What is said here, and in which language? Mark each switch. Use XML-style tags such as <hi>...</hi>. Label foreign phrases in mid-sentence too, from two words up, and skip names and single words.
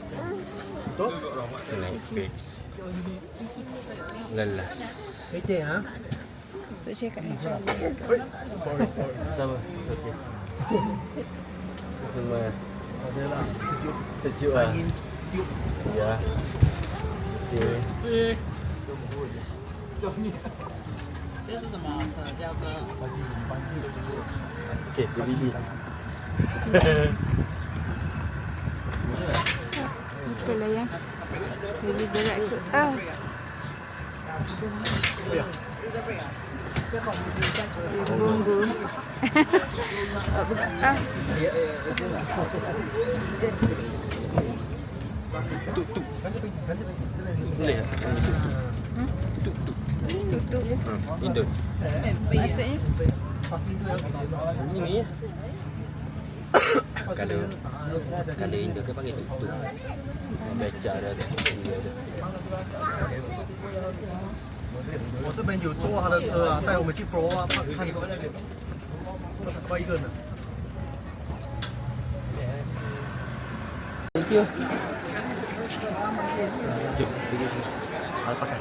<ms>Naik page. Lelas. Untuk cakap macam Sama. Okey. Semua. Adalah sejuk. Sejuk lah. Ya. Sini.</ms> <zh>这是什么车？轿车。</zh> <ms>Okey, dia biji. itulah yang lebih berat tu. Ah. Bunggu. Ah. Boleh tak? Tutup. Indon. Maksudnya? Ini ya. Kalau Indo ke pakai tutup. Beca dia ada.</ms> <zh>我这边有坐他的车啊，带我们去 Pro 啊，看20块一个呢。</zh> <en>Thank you.</en> <ms>Jom, pergi sini. Alpakas.</ms>